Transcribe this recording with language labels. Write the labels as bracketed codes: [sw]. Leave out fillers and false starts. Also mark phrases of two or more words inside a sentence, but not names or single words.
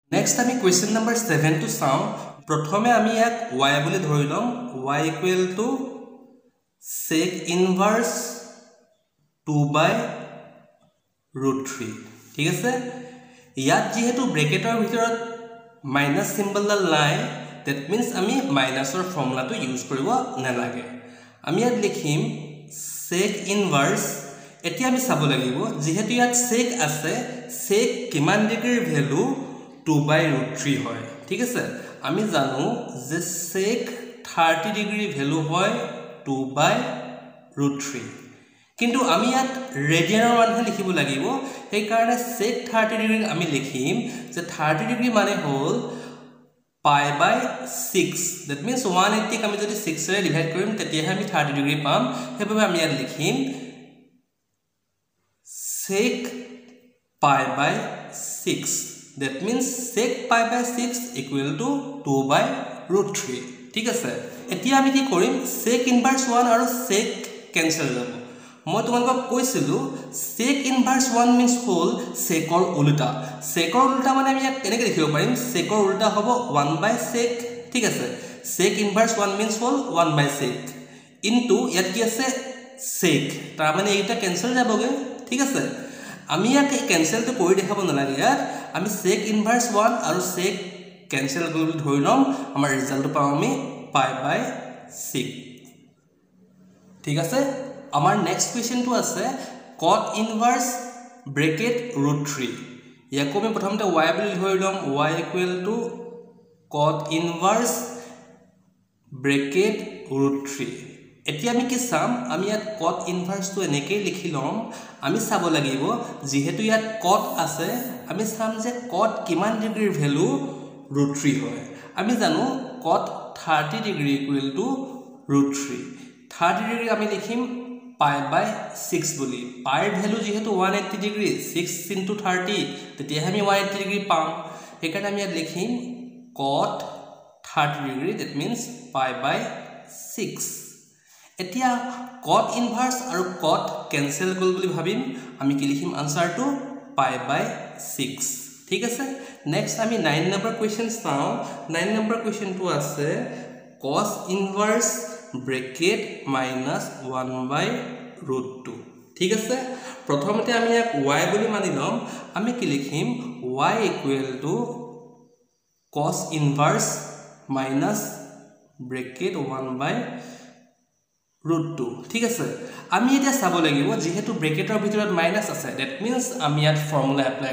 [as] Next আমি [en] question number 7 [as] to চাওঁ প্ৰথমে আমি ইয়াক y বুলি ধৰি লম [en] y equal to sec inverse 2 by root 3 [as] ঠিক আছে ইয়াত যেহেতু ব্ৰেকেটৰ ভিতৰত মাইনাস সিম্বলডাল নাই [en] that means [as] আমি মাইনাসৰ ফৰ্মুলাটো ইউজ কৰিব নালাগে আমি ইয়াত লিখিম [en] sec inverse [as] এতিয়া আমি চাব লাগিব যেহেতু ইয়াত sec আছে sec কিমান ডিগ্ৰীৰ ভ্যালু [en] 2 by root 3 [as] হয় ঠিক আছে আমি জানো যে sec 30 ডিগ্ৰী ভ্যালু হয় [en] 2 by root 3 [as] কিন্তু আমি ইয়াত ৰেডিয়ানৰ মানহে লিখিব লাগিব এই কাৰণে sec 30 ডিগ্ৰী আমি লিখিম যে 30 ডিগ্ৰী মানে হ'ল [en] pi by 6 that means [as] 180 ক আমি যদি 6 ৰে ডিভাইড কৰিম তেতিয়া আমি 30 ডিগ্ৰী পাম হেবে আমি ইয়াত লিখিম [en] sec pi by 6 that means sec pi by 6 equal to 2 by root 3 [as] ঠিক আছে এতিয়া আমি কি কৰিম [en] sec inverse [as] 1 আৰু [en] sec cancel [as] যাব মই তোমালোকক কৈছিলো [en] sec inverse 1 means whole sec or [as] ulta মানে আমি কেনেকৈ লিখিব পাৰিম sec or ulta হ'ব [en] 1 by sec [as] ঠিক আছে [en] sec inverse 1 means whole 1 by sec into [as] ইয়াত কি আছে sec তাৰ মানে এইটা cancel যাবগে ঠিক আছে আমি ইয়াক cancel তো কৰি দেখাব নালাগে ইয়াত আমি [en] sec inverse 1 [as] আৰু sec cancel কৰি ধৰি লম আমাৰ ৰিজাল্ট পাম আমি [en] pi by 6 [as] ঠিক আছে আমাৰ নেক্সট কোৱেশ্চনটো আছে [en] cot inverse bracket root 3 [as] ইয়াকো আমি প্ৰথমতে y বুলি ধৰি লম [en] y equal to cot inverse bracket root 3 [as] এতিয়া আমি কি চাম আমি ইয়াত [en] cot inverse [as] তো এনেকৈ লিখি লম আমি চাব লাগিব যেহেতু ইয়াত cot আছে আমি চাম যে cot কিমান ডিগ্ৰীৰ ভ্যালু root 3 হয় আমি জানো cot 30 ডিগ্ৰী [en] equal to root 3 [as] 30 ডিগ্ৰী আমি লিখিম [en] pi by 6 [as] বুলি pi ভ্যালু যেহেতু 180 ডিগ্ৰী [en] 6 into 30 [as] তেতিয়া আমি 180 ডিগ্ৰী পাম সেইকাৰণে আমি ইয়াত লিখিম [en] cot 30 ডিগ্ৰী that means pi by 6 এতিয়া cot inverse [as] আৰু [en] cot cancel [as] গল বুলি ভাবিম আমি কি লিখিম আনসাৰটো [en] pi by 6 [as] ঠিক আছে নেক্সট আমি 9 নম্বৰ কোৱেশ্চন চাও 9 নম্বৰ কোৱেশ্চনটো আছে [en] cos inverse bracket minus 1 by root 2 [as] ঠিক আছে প্ৰথমতে আমি ইয়াক y বুলি মানি লম আমি কি লিখিম [en] y equal to cos inverse minus bracket 1 by root 2 [as] ঠিক আছে আমি এটা চাব লাগিব যেহেতু ব্ৰেকেটৰ ভিতৰত মাইনাস আছে [en] that means [as] আমি ইয়াত [en] formula apply